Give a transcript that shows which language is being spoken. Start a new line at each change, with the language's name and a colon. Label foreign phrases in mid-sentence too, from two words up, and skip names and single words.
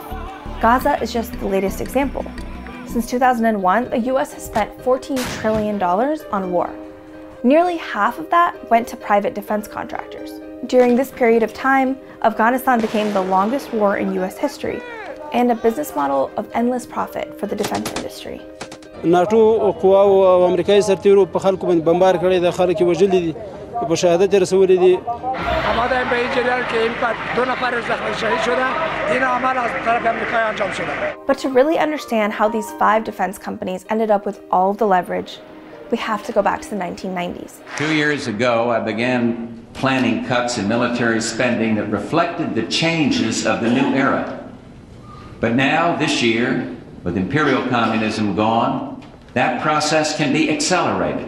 English: Gaza is just the latest example. Since 2001, the US has spent $14 trillion on war. Nearly half of that went to private defense contractors. During this period of time, Afghanistan became the longest war in US history and a business model of endless profit for the defense industry.
Pashto: ناتو قواو امریکایي سرتیرو په خلکو باندې بمبار کړی د خلک وژلي دي په شهادت رسولي دي همدا به جریان کې امپاکت
Persian: دو نفر زخمی شهید شدن این عمل از طرف امریکا انجام شده.
English: But to really understand how these 5 defense companies ended up with all of the leverage, we have to go back to the 1990s. 2 years ago, I began planning cuts in military spending that reflected the changes of the new era. But now, this year, with imperial communism gone, that process can be accelerated.